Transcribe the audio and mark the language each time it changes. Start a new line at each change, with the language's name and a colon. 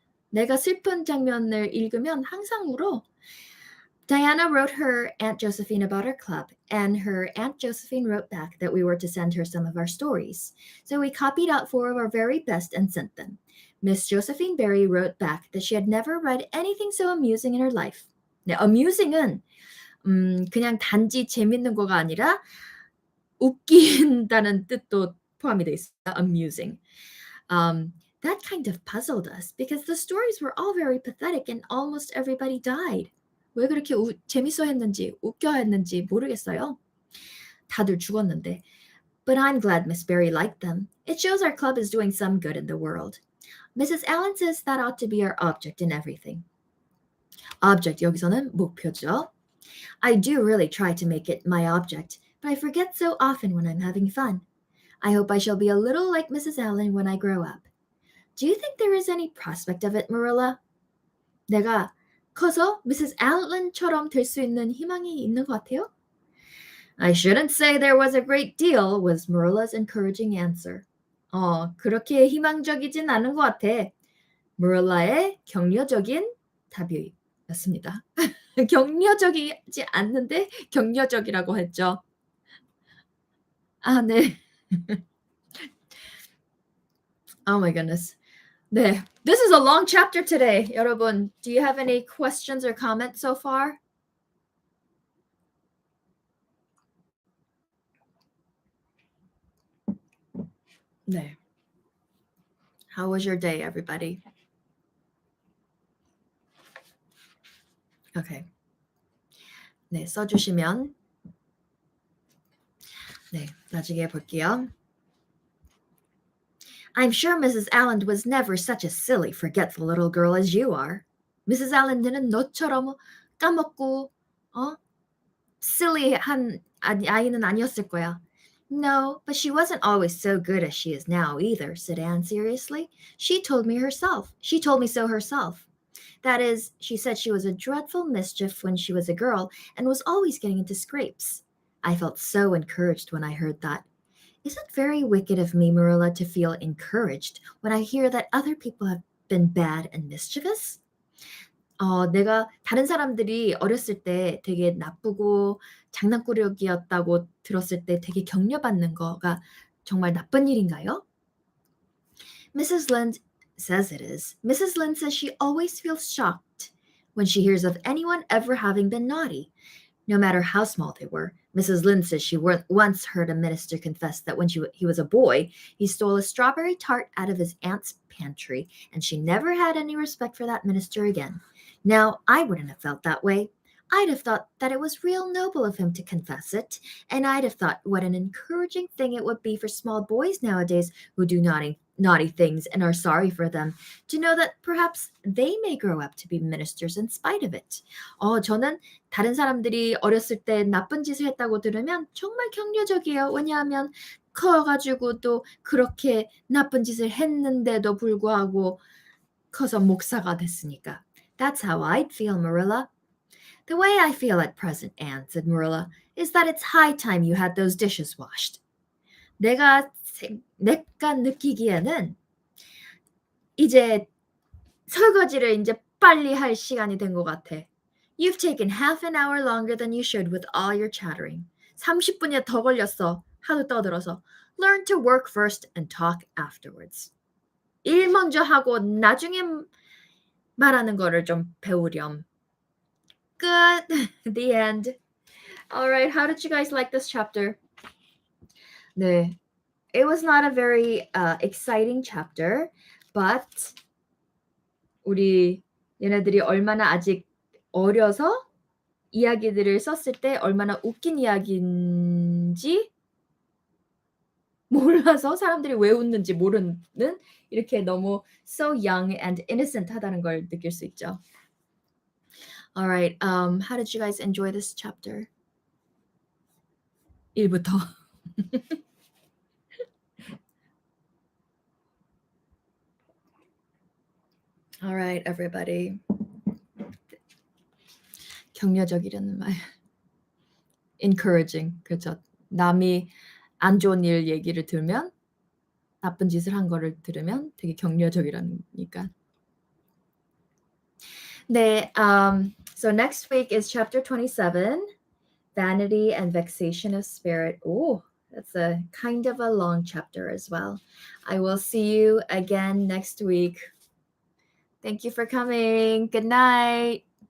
Korean: 내가 슬픈 장면을 읽으면 항상 울어.
English: Diana wrote her Aunt Josephine about our club, and her Aunt Josephine wrote back that we were to send her some of our stories. So we copied out 4 of our very best and sent them. Miss Josephine Barry wrote back that she had never read anything so amusing in her life.
Korean: 네, amusing은 그냥 단지 재밌는 거가 아니라 웃긴다는 뜻도 포함이 돼 있어요.
English: amusing. That kind of puzzled us because the stories were all very pathetic and almost everybody died.
Korean: 왜 그렇게 재밌어 했는지 웃겨 했는지 모르겠어요. 다들 죽었는데.
English: But I'm glad Miss Barry liked them. It shows our club is doing some good in the world. Mrs. Allen says that ought to be our object in everything.
Korean: Object 여기서는 목표죠.
English: I do really try to make it my object, but I forget so often when I'm having fun. I hope I shall be a little like Mrs. Allen when I grow up. Do you think there is any prospect of it, Marilla?
Korean: 내가 커서 Mrs. Allen처럼 될 수 있는 희망이 있는 것 같아요?
English: I shouldn't say there was a great deal, was Marilla's encouraging answer.
Korean: 그렇게 희망적이진 않은 것 같아. Marilla의 격려적인 답이었습니다. 격려적이지 않는데 격려적이라고 했죠. 아, 네.
English: Oh my goodness. 네. This is a long chapter today. 여러분, do you have any questions or comments so far?
Korean: 네.
English: How was your day, everybody? Okay.
Korean: 네, 써주시면 네, 나중에 볼게요.
English: I'm sure Mrs. Allen was never such a silly, forgetful little girl as you are. Mrs.
Korean: Allen은 너처럼 까먹고 silly한 아이는 아니었을 거야.
English: No, but she wasn't always so good as she is now either, said Anne seriously. She told me so herself. That is, she said she was a dreadful mischief when she was a girl and was always getting into scrapes. I felt so encouraged when I heard that. Is it very wicked of me, Marilla, to feel encouraged when I hear that other people have been bad and mischievous?
Korean: 내가 다른 사람들이 어렸을 때 되게 나쁘고 장난꾸러기였다고 들었을 때 되게 격려받는 거가 정말 나쁜 일인가요?
English: Mrs. Lynde says it is. Mrs. Lynde says she always feels shocked when she hears of anyone ever having been naughty, no matter how small they were. Mrs. Lynde says she once heard a minister confess that when he was a boy, he stole a strawberry tart out of his aunt's pantry, and she never had any respect for that minister again. Now, I wouldn't have felt that way. I'd have thought that it was real noble of him to confess it, and I'd have thought what an encouraging thing it would be for small boys nowadays who do naughty things and are sorry for them to know that perhaps they may grow up to be ministers in spite of it.
Korean: 저는 다른 사람들이 어렸을 때 나쁜 짓을 했다고 들으면 정말 격려적이에요. 왜냐하면 커가지고 또 그렇게 나쁜 짓을 했는데도 불구하고 커서 목사가 됐으니까.
English: That's how I'd feel, Marilla. The way I feel at present, Anne, said Marilla, is that it's high time you had those dishes washed.
Korean: 내가 느끼기에는 이제 설거지를 이제 빨리 할 시간이 된 것 같아.
English: You've taken half an hour longer than you should with all your chattering.
Korean: 30분이나 더 걸렸어. 하도 떠들어서.
English: Learn to work first and talk afterwards.
Korean: 일 먼저 하고 나중에 말하는 거를 좀 배우렴.
English: Good. The end. All right. How did you guys like this chapter?
Korean: 네.
English: It was not a very exciting chapter, but
Korean: 우리 얘네들이 얼마나 아직 어려서 이야기들을 썼을 때 얼마나 웃긴 이야기인지 몰라서 사람들이 왜 웃는지 모르는 이렇게 너무
English: so young and innocent
Korean: 하다는 걸 느낄 수 있죠.
English: All right. How did you guys enjoy this chapter?
Korean: 1부터.
English: All right, everybody.
Korean: 격려적이라는 말. Encouraging. 그렇죠. 남이 안 좋은 일 얘기를 들으면 나쁜 짓을 한 거를 들으면 되게 격려적이라니까.
English: 네, so next week is chapter 27, Vanity and Vexation of Spirit. Oh, that's a kind of a long chapter as well. I will see you again next week. Thank you for coming. Good night.